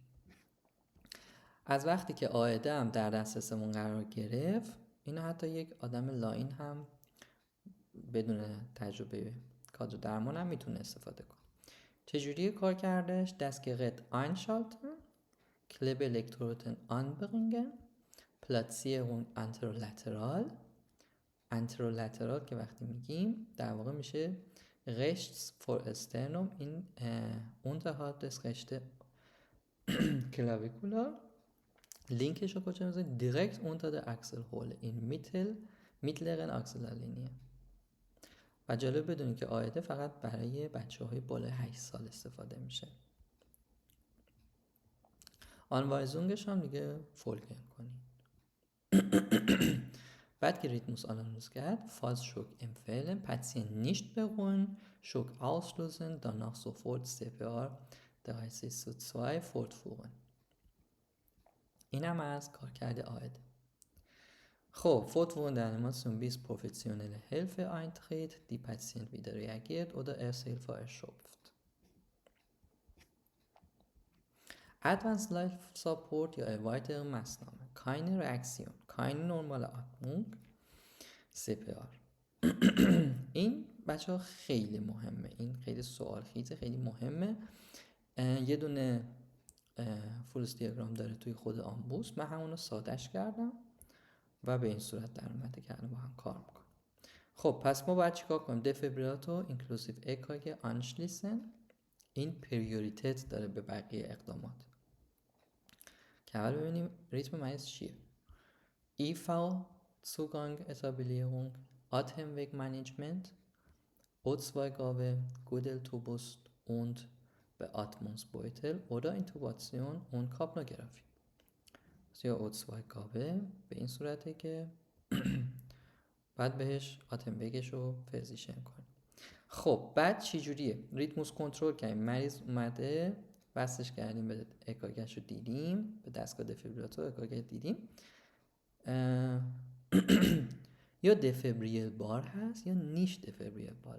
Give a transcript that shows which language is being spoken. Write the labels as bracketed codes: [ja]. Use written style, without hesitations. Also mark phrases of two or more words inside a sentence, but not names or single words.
[fa] از وقتی که آیده هم در دسترسمون قرار گرفت، اینو حتی یک آدم لاین هم بدون تجربه کادر درمان هم میتونه استفاده کنه. چجوری کار کردش؟ [de] Das Gerät einschalten, Klebeelektroden anbringen, Platzierung anterolateral [fa] که وقتی میگیم در واقع میشه [de] rechts vor Sternum in unterhalb des rechten Clavicular. [fa] Linkش رو کجا میذاریم؟ [de] direkt unter der Achselhöhle in mittleren Achsellinie. [fa] و جالب بدونید که آیده فقط برای بچه‌های بالای 8 سال استفاده میشه. آنوایزونگش هم دیگه فولگن کنید. بعد که ریتموس آنالیز کرد، [de] falls Schock empfehlen, Patient nicht beruhigen, Schock auslösen, danach sofort CPR 3:2 fortführen. [fa] اینم از کارکرد آیده. خب, [de] Fortführen der Animation bis professionelle Hilfe eintritt, die Patient wieder reagiert oder Ersthilfe erschöpft. [en] Advanced Life Support یا [de] erweiterte Maßnahmen. Keine Reaktion, keine normale Atmung, CPR. [fa] این بچه ها خیلی مهمه، این خیلی سوال خیزه، خیلی مهمه. یه دونه فولس دیاگرام داره توی خود آمبوس، من همونو سادش کردم و به این صورت در اومده که الان با هم کار میکنه. خب پس ما باید چیکار کنیم؟ دفیبریلاتور اینکلوزیو [de] EKG anschließen. [fa] این پریوریتت داره به بقیه اقدامات. که اول ببینیم ریتم مریض چیه. [de] IV Zugang Etablierung, Atemwegmanagement, O2-Gabe, Gudeltubus und Beatmungsbeutel oder Intubation und Kapnographie. [fa] یا O2-Gabe به این صورته که بعد بهش آتموگش رو فزیشن کنیم. خب بعد چی جوریه؟ ریتموس کنترل کردیم، مریض اومده وصلش کردیم به EKGش رو دیدیم، به دستگاه دفیبریلاتور EKG دیدیم، یا دفبریل بار هست یا نیش دفبریل باره.